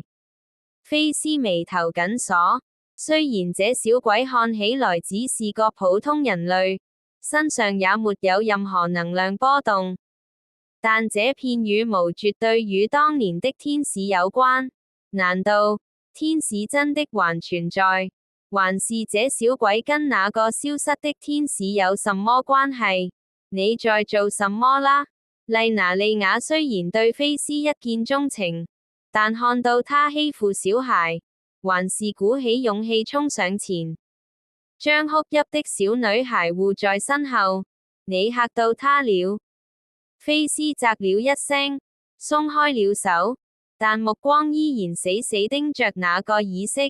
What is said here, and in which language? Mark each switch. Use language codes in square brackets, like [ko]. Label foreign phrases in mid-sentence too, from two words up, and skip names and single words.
[zh] 菲斯眉頭緊鎖，雖然這小鬼看起來只是個普通人類，身上也沒有任何能量波動，但這片羽毛絕對與當年的天使有關。難道天使真的還存在？還是這小鬼跟那個消失的天使有什麼關係？你在做什麼啦？麗娜莉亞雖然對菲斯一見鍾情，但看到他欺負小孩，還是鼓起勇氣衝上前，將哭泣的小女孩護在身後。你嚇到她了。菲斯嘖了一聲，鬆開了手，但目光依然死死盯着那個耳飾。